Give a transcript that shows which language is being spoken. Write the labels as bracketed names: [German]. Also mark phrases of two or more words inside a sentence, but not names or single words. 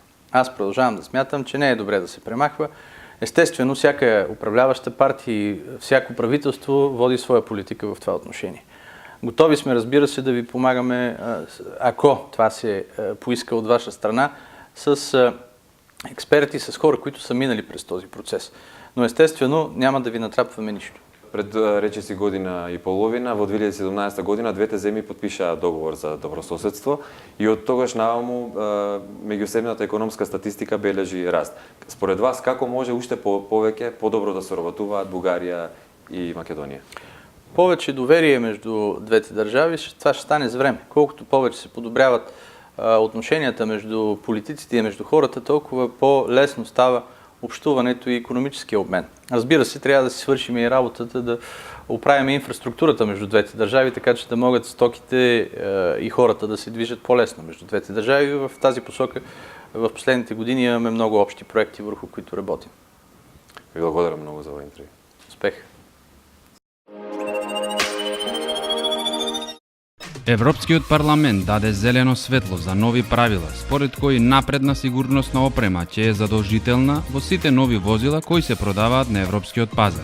[Bulgarian] Аз продължавам да смятам, че не е добре да се премахва. Естествено, всяка управляваща партия и всяко правителство води своя политика в това отношение. Готови сме, разбира се, да ви помагаме, ако това се поиска от ваша страна, с експерти, с хора, които са минали през този процес. Но естествено, няма да ви натрапваме нищо. [Macedonian] Пред речиси година и половина, во 2017 година, двете земји подпишаа договор за добрососедство и од тогаш наваму меѓусебната економска статистика бележи раст. Според вас, како може уште повеќе, подобро да соработуваат Бугарија и Македонија? [Bulgarian] Повече доверие между двете държави, това ще стане с време. Колкото повече се подобряват отношенията между политиците и между хората, толкова по-лесно става общуването и икономическия обмен. Разбира се, трябва да си свършим и работата да оправим инфраструктурата между двете държави, така че да могат стоките и хората да се движат по-лесно между двете държави. В тази посока в последните години имаме много общи проекти, върху които работим. Ви благодаря много за това интервю. Успех! [Macedonian] Европскиот парламент даде зелено светло за нови правила, според кои напредна сигурносна опрема ќе е задолжителна во сите нови возила кои се продаваат на европскиот пазар.